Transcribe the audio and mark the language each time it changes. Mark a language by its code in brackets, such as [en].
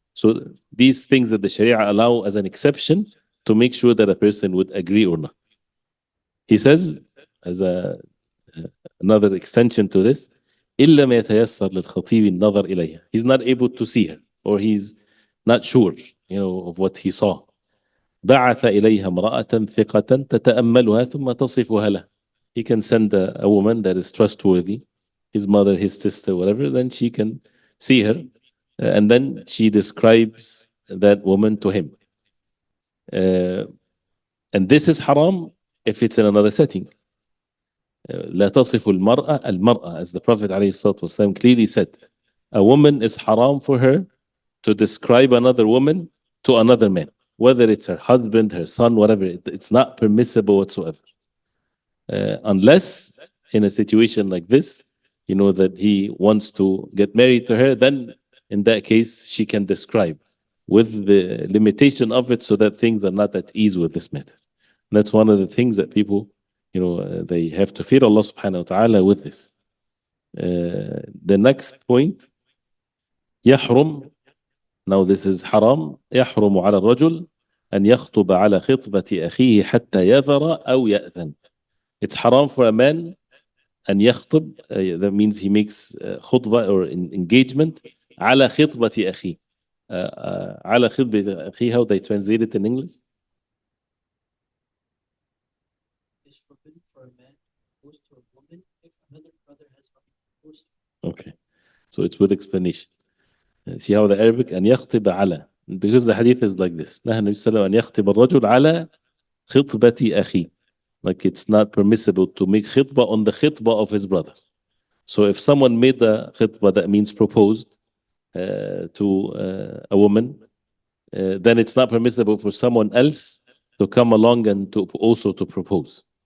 [en] So these things that the Sharia allow as an exception to make sure that a person would agree or not. He says, as another extension to this, [ar] إلا ما يتيسر للخطيب النظر إليها. [en] He's not able to see her, or he's not sure, of what he saw. [ar] بعث إليها امرأة ثقة تتأملها ثم تصفها له. [en] He can send a woman that is trustworthy, his mother, his sister, whatever, then she can see her, and then she describes that woman to him. And this is haram if it's in another setting. [ar] لا تصف المرأة, [en] as the Prophet ﷺ clearly said, a woman is haram for her to describe another woman to another man, whether it's her husband, her son, whatever. It's not permissible whatsoever. Unless in a situation like this, that he wants to get married to her, then in that case, she can describe with the limitation of it, so that things are not at ease with this matter. And that's one of the things that people, they have to fear Allah subhanahu wa ta'ala with this. The next point, يحرم. Now this is haram. [ar] يحرم على الرجل أن يخطب على خطبة أخيه حتى يذر أو يأذن. [en] It's haram for a man [ar] أن يخطب, [en] that means he makes خطبة or engagement [ar] على خطبة أخيه. على خطبة أخيه, [en] how they translate it in English? It's forbidden for a man to propose to a woman if another brother has already proposed to her. Okay, so it's with explanation. See how the Arabic [ar] أن يخطب على, [en] because the hadith is like this. [ar] نهى النبي صلى الله عليه وسلم أن يخطب الرجل على خطبة أخيه. [en] Like it's not permissible to make khitbah on the khitbah of his brother. So if someone made a khitbah, that means proposed to a woman, then it's not permissible for someone else to come along and to also to propose.